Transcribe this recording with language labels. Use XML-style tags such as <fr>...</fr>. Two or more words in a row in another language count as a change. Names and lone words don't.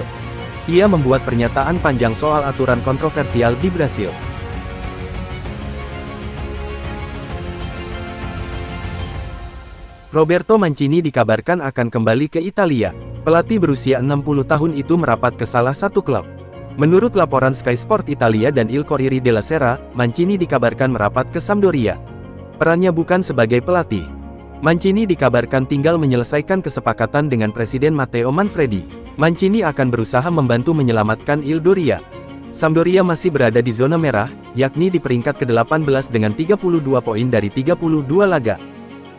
<id>Ia membuat pernyataan panjang soal aturan kontroversial di Brasil. Roberto Mancini dikabarkan akan kembali ke Italia. Pelatih berusia 60 tahun itu merapat ke salah satu klub. Menurut laporan Sky Sport Italia dan Il Corriere della Sera, Mancini dikabarkan merapat ke Sampdoria. Perannya bukan sebagai pelatih. Mancini dikabarkan tinggal menyelesaikan kesepakatan dengan Presiden Matteo Manfredi. Mancini akan berusaha membantu menyelamatkan Il Doria. Sampdoria masih berada di zona merah, yakni di peringkat ke-18 dengan 32 poin dari 32 laga.</id>